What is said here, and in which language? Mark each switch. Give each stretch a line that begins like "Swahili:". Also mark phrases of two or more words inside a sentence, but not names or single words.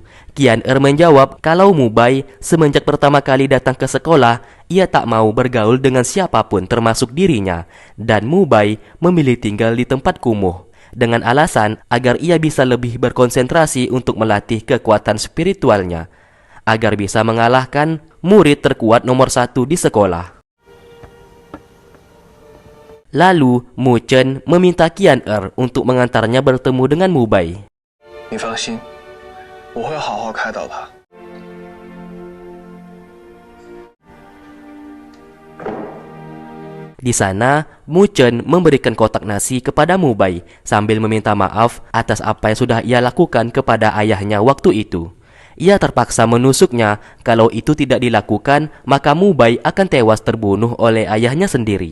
Indonesian: Qian Er menjawab kalau Mu Bai semenjak pertama kali datang ke sekolah, ia tak mau bergaul dengan siapapun termasuk dirinya, dan Mu Bai memilih tinggal di tempat kumuh dengan alasan agar ia bisa lebih berkonsentrasi untuk melatih kekuatan spiritualnya, agar bisa mengalahkan murid terkuat nomor 1 di sekolah. Lalu Mu Chen meminta Qian Er untuk mengantarnya bertemu dengan Mu Bai.
Chinese: 你放心，我会好好开导他。
Indonesian: Di sana, Mu Chen memberikan kotak nasi kepada Mu Bai sambil meminta maaf atas apa yang sudah ia lakukan kepada ayahnya waktu itu. Ia terpaksa menusuknya, kalau itu tidak dilakukan, maka Mu Bai akan tewas terbunuh oleh ayahnya sendiri.